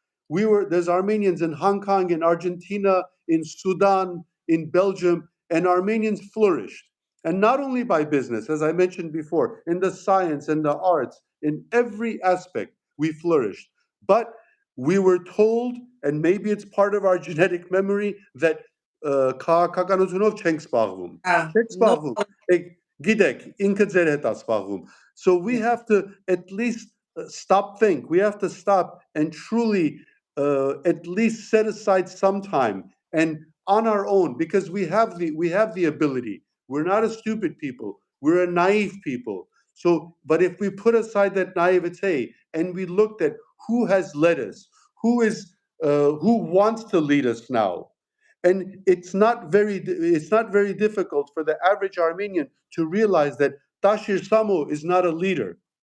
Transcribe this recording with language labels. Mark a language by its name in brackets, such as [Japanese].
[English] There's Armenians in Hong Kong, in Argentina, in Sudan, in Belgium, and Armenians flourished. And not only by business, as I mentioned before, in the science and the arts, in every aspect, we flourished. But we were told, and maybe it's part of our genetic memory, that [Armenian] քաղաքականությունով չենք զբաղվում. Չենք զբաղվում. Գիտեք, ինքը ձեր հետ է զբաղվում. [English] So we have to at least think. We have to stop and truly at least set aside some time and on our own, because we have the ability. We're not a stupid people. We're a naive people. So, but if we put aside that naivete and we looked at who has led us, who wants to lead us now, and it's not very difficult for the average Armenian to realize that Tashir Samo is not a leader.